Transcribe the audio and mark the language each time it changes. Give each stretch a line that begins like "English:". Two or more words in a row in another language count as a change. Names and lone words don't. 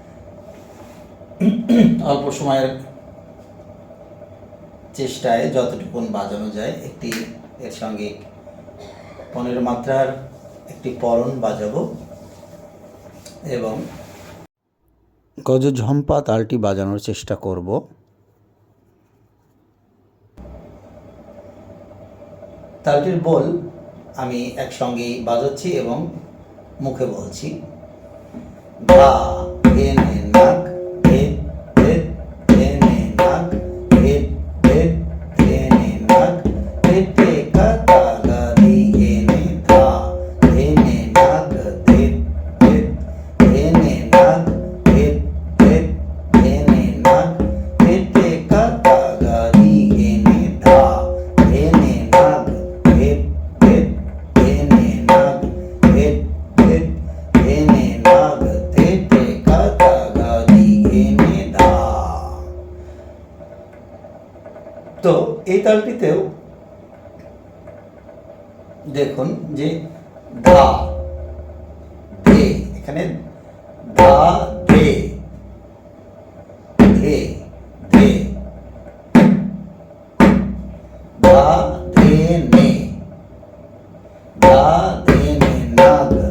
Bangla: অল্প সময়ের চেষ্টায় যতটুকু বাজানো যায়, এর সঙ্গে 15 মাত্রার একটি পরণ বাজাবো এবং গজঝম্পা তালটি বাজানোর চেষ্টা করব। তালটির বোল আমি একসঙ্গেই বাজাচ্ছি এবং মুখে বলছি। ধা ধে নে নাক ধে ধে ধে নে নাক ধে ধে ধে নে নাক ধে ধে কা তা গা রি হে নে ধা ধে নে নাক ধে ধে ধে নে নাক ধে ধে ধে নে নাক ধে ধে কা তা গা রি হে নে ধা ধে নে নাক ধে ধে ধে নে নাক ধে ধে ধে নে নাক ধে ধে কা তা গা রি হে নে ধা। তো এই তালটিতেও দেখুন যে ধা ধে, এখানে ধা ধে ধে ধে, ধা ধে নে, ধা ধে নে নাগ,